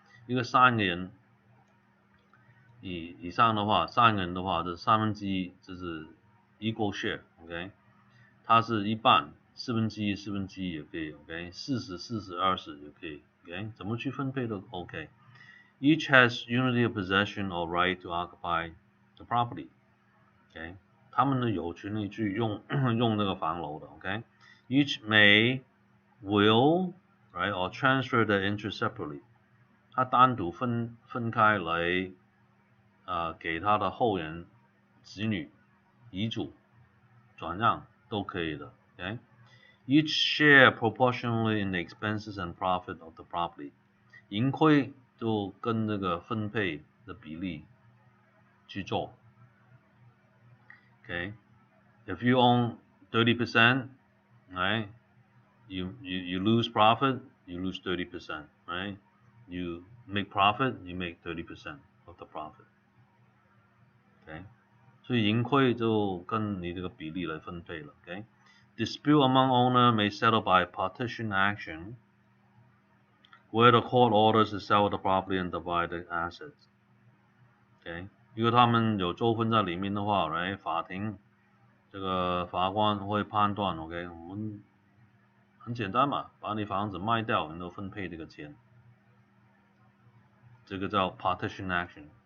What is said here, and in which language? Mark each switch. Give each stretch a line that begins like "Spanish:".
Chinese: 一个3个人以上的话，3个人的话，这1/3，这是
English: equal share。
Chinese: OK， 它是1半，1/4，1/4也可以。 OK， 40、40、20也可以。OK， 怎么去分配都 OK。
English: Each has unity of possession or right to occupy the property.
Chinese: Okay, 他们呢有权利去用那个房楼的。
English: Okay, each may, will, right, or transfer the interest separately.
Chinese: 他单独分开来给他的后人、子女、遗嘱、转让都可以的。
English: Okay, each share proportionally in the expenses and profit of the property.
Chinese: 盈亏就跟这个分配的比例去做。
English: Okay, if you own 30%, right, you lose profit, you lose 30%, right? You make profit, you make 30% of the profit. Okay,
Chinese: 所以盈亏就跟你这个比例来分配了。
English: Okay, dispute among owner may settle by partition action. where the court orders to sell the property and divide the assets.
Chinese: OK， 如果他们有纠纷在里面的话，来法庭这个法官会判断 ，OK， 我们很简单嘛，把你房子卖掉，然后分配这个钱，这个叫 partition action。